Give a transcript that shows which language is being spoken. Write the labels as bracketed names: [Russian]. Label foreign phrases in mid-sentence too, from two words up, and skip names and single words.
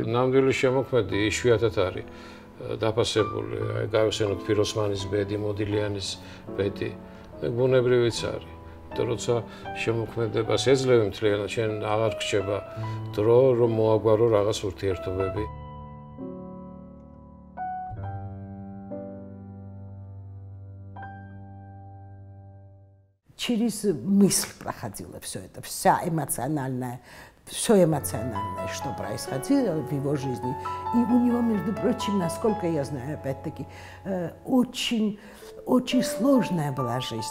[Georgian] ნამდვილი შემოქმედი იშვიათად არის დაფასებული, აი გავიხსენოთ ფიროსმანის ბედი, მოდილიანის ბედი. ბუნებრივიც არის. და როცა შემოქმედებას ეძლევი მთლიანად, შენ აღარ გრჩება დრო რომ მოაგვარო რაღაც ურთიერთობები. [Russian] Через мысль проходила все это, вся эмоциональная, все эмоциональное, что происходило в его жизни. И у него, между прочим, насколько я знаю, опять-таки, очень сложная была жизнь.